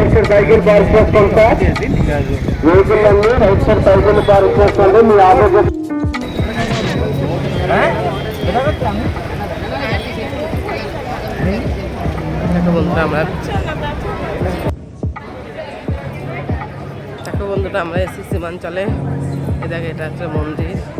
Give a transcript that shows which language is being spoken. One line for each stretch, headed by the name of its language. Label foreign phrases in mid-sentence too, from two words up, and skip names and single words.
English: cycle park
Telugu: చేసుకోండి సార్. వెహికల్ అన్ని
English: right side cycle park
Telugu: చేసుకోండి. మీ ఆపోజిట్
Bangla: বন্ধুরা আমরা এসেছি সীমাঞ্চলে। এ দেখো এটা একটা মন্দির।